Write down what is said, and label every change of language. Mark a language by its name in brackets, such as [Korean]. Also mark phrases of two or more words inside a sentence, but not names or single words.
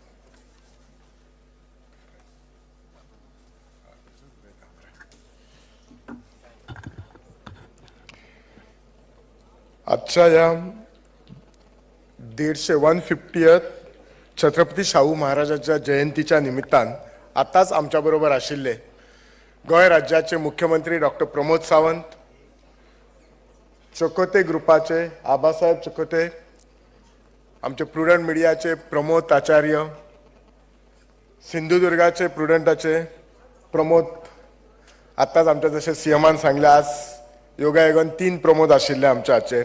[Konkani] आजच्या या 150th छत्रपती शाहू महाराजांच्या जयंतीच्या निमित्तान आताच आमच्याबरोबर आशिल्ले गोंय राज्याचे मुख्यमंत्री डॉक्टर प्रमोद सावंत, चकोते ग्रुपाचे आबासाहेब चकोते, आमचे प्रुडंट मिडियाचे प्रमोद आचार्य, सिंधुदुर्गाचे प्रुडंटाचे प्रमोद, आताच आमच्या जसे सीएमान सांगले आज योगायोगान 3 प्रमोद आशिल्ले आमच्या हाचेर.